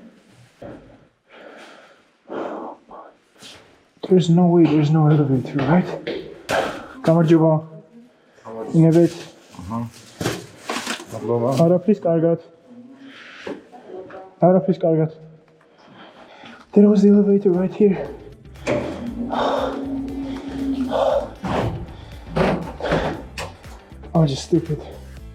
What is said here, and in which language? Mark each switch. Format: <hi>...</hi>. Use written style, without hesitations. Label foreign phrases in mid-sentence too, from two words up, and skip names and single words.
<en>There's no way there's no elevator, right?</en> <ka>გამარჯობა. ინებეთ. მადლობა. არაფრის კარგად. არაფრის კარგად.</ka> <en>There was the elevator right here. I'm just stupid.</en>